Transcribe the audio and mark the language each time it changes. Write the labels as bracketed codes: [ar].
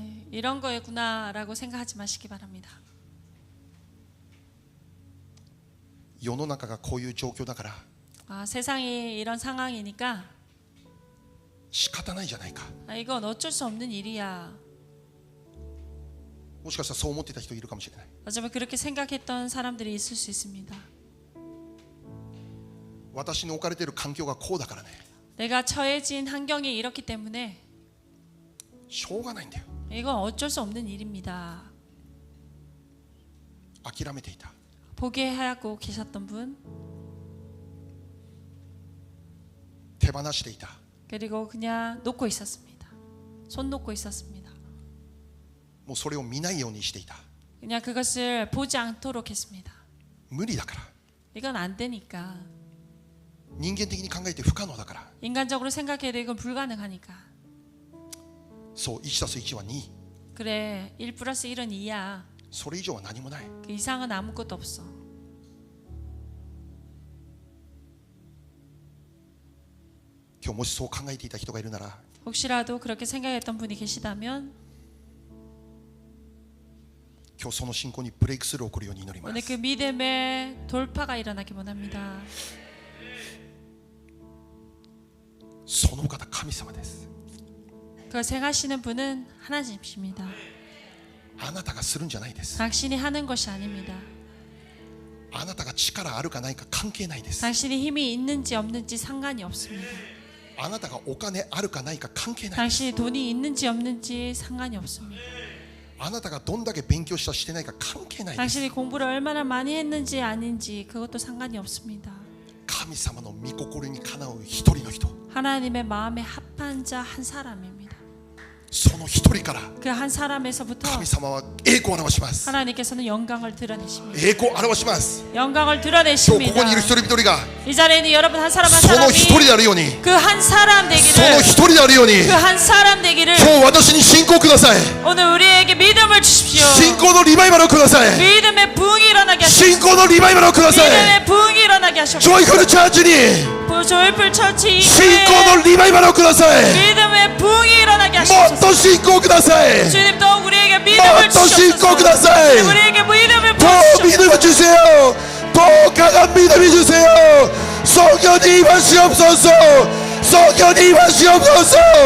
[ko] 이런 거였구나라고 생각하지 마시기 바랍니다. [ja] 世の中がこういう状況だから [ko] 세상이 이런 상황이니까 [ja] 仕方ないじゃないか。 [ko] 이건 어쩔 수 없는 일이야. [ja] もしかしたらそう思っていた人いるかもしれない。 [ko] 어쩌면 그렇게 생각했던 사람들이 있을 수 있습니다. [ja] 私の置かれている環境がこうだからね。 [ko] 내가 처해진 환경이 이렇기 때문에 [ja] しょうがないんだよ。 [ko] 이건 어쩔 수 없는 일입니다. [ja] 諦めていた。 [ko] 포기하고 계셨던 분, [ja] 手放していた。 [ko] 그리고 그냥 놓고 있었습니다. 손 놓고 있었습니다. [ja] もうそれを見ないようにしていた。 [ko] 그냥 그것을 보지 않도록 했습니다. [ja] 無理だから。 [ko] 이건 안 되니까. [ja] 人間的に考えて不可能だから。 [ko] 인간적으로 생각해도 이건 불가능하니까. [ja] そう、1+1は2。 [ko] 그래, 1 플러스 1은 2야. [ja] それ以上は何もない。 [ko] 그 이상은 아무것도 없어. [ja] 今日もしそう考えていた人がいるなら、 [ko] 혹시라도 그렇게 생각했던 분이 계시다면 [ja] 今日その信仰にブレイクスルーを起こるように祈りま [ko] 오늘 [ja] す。 [ko] 그 믿음의 돌파가 일어나기 원합니다. [ja] そのお方神様です。 [ko] 그걸 생하시는 분은 하나님이십니다. [ja] あなたがするんじゃないです。 [ko] 당신이 하는 것이 아닙니다. [ja] あなたが力あるかないか関係ないです。 [ko] 당신이 힘이 있는지 없는지 상관이 없습니다. [ja] あなたがお金あるかないか関係ないです。 [ko] 당신이 돈이 있는지 없는지 상관이 없습니다. [ja] あなたがどんだけ勉強したしてないか関係ないです。 [ko] 당신이 공부를 얼마나 많이 했는지 아닌지 그것도 상관이 없습니다. [ja] 神様の御心にかなう一人の人、 [ko] 하나님의 마음에 합한 자 한 사람입니다. [ja] その一人から [ko] 그 한 사람에서부터 [ja] 神様は栄光を表します。 [ko] 하나님께서는 영광을 드러내십니다. [ja] 栄光を表します。 [ko] 영광을 [ja] 今日こ [ko] 드러내십니다. [ja] こにいる一人一人が [ko] 이 자리에 있는 여러분 한 사람 한 [ja] その [ko] 사람이 [ja] 一人であるように、 [ko] 그 한 사람 [ja] その一人であるように、 [ko] 그 한 사람 되기를 [ja] 今日私に信仰ください。 [ko] 오늘 우리에게 믿음을 주십시오. [ja] 信仰のリバイバルをください。 [ko] 믿음의 부흥이 일어나게 하십시오. [ja] 信仰のリバイバルをください。 [ko] 믿음의 부흥이 일어나게 하십시오. [ja] ジョイフルチャーチに [ko] 조이풀 처치 [ja] 信仰のリバイバルをください。 [ko] 믿음의 부흥이 일어나게 [ja] もっ [ko] 하십시오. [ja] と信仰ください。 [ko] 주님 더 우리에게 [ja] も [ko] 믿음을 [ja] っと信仰 [ko] 주시옵소서. [ja] ください。 [ko] 우리에게 믿음을 더 부으시옵소서. 믿음을 주세요. 더 강한 믿음을 주세요. 성령이 임하시옵소서. 성령이 임하시옵소서.